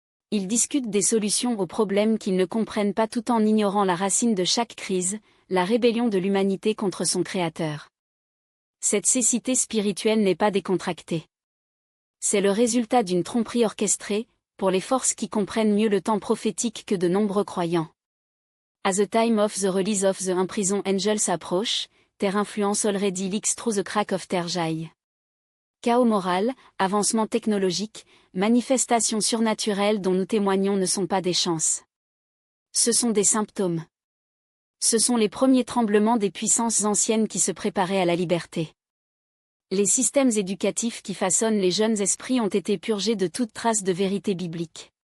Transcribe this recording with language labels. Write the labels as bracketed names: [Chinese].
[French] Ils discutent des solutions aux problèmes qu'ils ne comprennent pas tout en ignorant la racine de chaque crise, la rébellion de l'humanité contre son Créateur. Cette cécité spirituelle n'est pas décontractée. C'est le résultat d'une tromperie orchestrée, pour les forces qui comprennent mieux le temps prophétique que de nombreux croyants. [English] As the time of the release of the imprisoned angels approach, their influence already leaks through the crack of their jail. [French] Chaos moral, avancement technologique, manifestations surnaturelles dont nous témoignons ne sont pas des chances. Ce sont des symptômes. Ce sont les premiers tremblements des puissances anciennes qui se préparaient à la liberté. Les systèmes éducatifs qui façonnent les jeunes esprits ont été purgés de toute trace de vérité biblique.